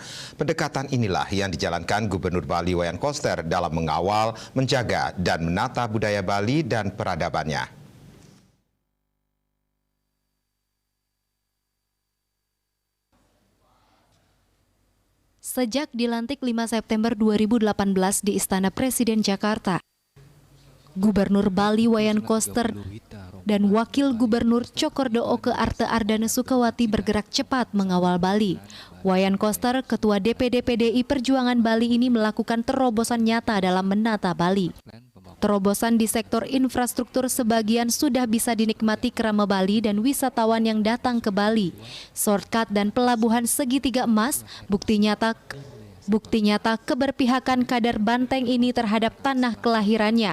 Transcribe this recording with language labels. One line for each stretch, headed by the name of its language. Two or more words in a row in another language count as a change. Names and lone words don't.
Indonesian: Pendekatan inilah yang dijalankan Gubernur Bali Wayan Koster dalam mengawal, menjaga dan menata budaya Bali dan peradabannya. Sejak dilantik 5 September 2018 di Istana Presiden Jakarta, Gubernur Bali Wayan Koster dan Wakil Gubernur Cokordo Oke Arte Ardana Sukawati bergerak cepat mengawal Bali. Wayan Koster, Ketua DPD PDI Perjuangan Bali ini melakukan terobosan nyata dalam menata Bali. Terobosan di sektor infrastruktur sebagian sudah bisa dinikmati kerama Bali dan wisatawan yang datang ke Bali. Shortcut dan pelabuhan segitiga emas, bukti nyata keberpihakan kader Banteng ini terhadap tanah kelahirannya.